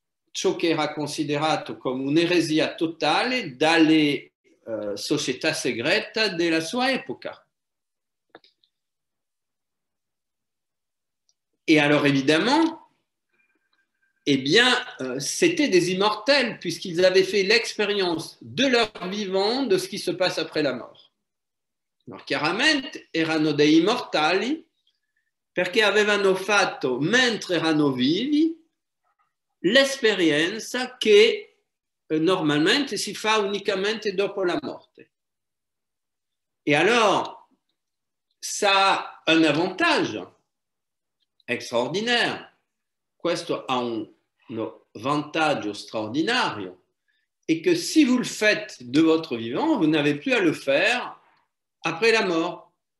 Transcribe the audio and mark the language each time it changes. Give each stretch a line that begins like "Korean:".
Italian: Ciò che era considerato come un'eresia totale dalle società segrete della sua epoca.
French: Et alors évidemment, eh bien, c'était des immortels puisqu'ils avaient fait l'expérience de leur vivant de ce qui se passe après la mort. Alors,
Italian: chiaramente erano dei immortali perché avevano fatto, mentre erano vivi, l'esperienza che normalmente si fa unicamente dopo la morte.
French: Et alors, ça a un avantage extraordinaire.
Italian: Questo ha un vantaggio straordinario,
French: et que si vous le faites de votre vivant, vous n'avez plus à le faire après la mort.